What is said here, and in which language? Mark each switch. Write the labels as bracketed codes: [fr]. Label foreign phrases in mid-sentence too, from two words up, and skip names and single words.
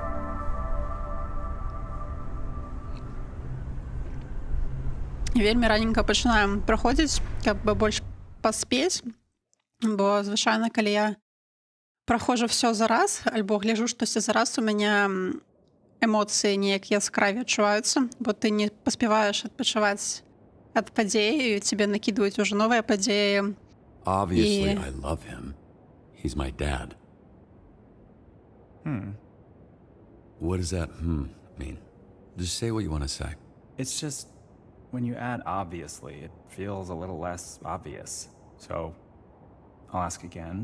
[be] Вельмі раненька пачынаем праходзіць, каб больш паспець, бо, звычайна, калі я праходжу всё зараз, альбо гляжу штосьці зараз, у мяне эмоцыі неяк яскраве адчуваюцца, бо ты не паспяваеш адпачываць ад падзеі, і тебе накідваюць уже новыя падзеі. [en] Obviously, I love him. He's my dad. What does that mean? Just say what you want to say. It's just, when you add obviously, it feels a little less obvious. So, I'll ask again.